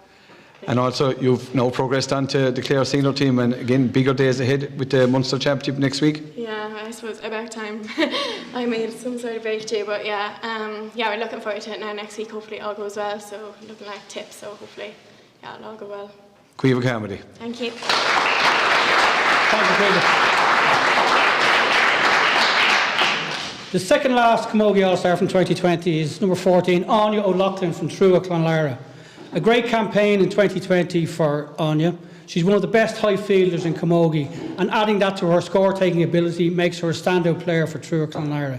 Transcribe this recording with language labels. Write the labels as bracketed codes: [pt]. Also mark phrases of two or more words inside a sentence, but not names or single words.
[en] And also, you've now progressed on to the Clare senior team, and again, bigger days ahead with the Munster Championship next week. Yeah, I suppose about time I made some sort of breakthrough, but yeah, we're looking forward to it now next week. Hopefully, it all goes well. So looking like tips, so hopefully, yeah, it'll all go well. Caoimhe Carmody. Thank you. Thank you, Caoimhe. The second last Camogie All-Star from 2020 is number 14, Anya O'Loughlin from Trua Clonlara. A great campaign in 2020 for Anya. She's one of the best high fielders in Camogie, and adding that to her score-taking ability makes her a standout player for Trua Clonlara.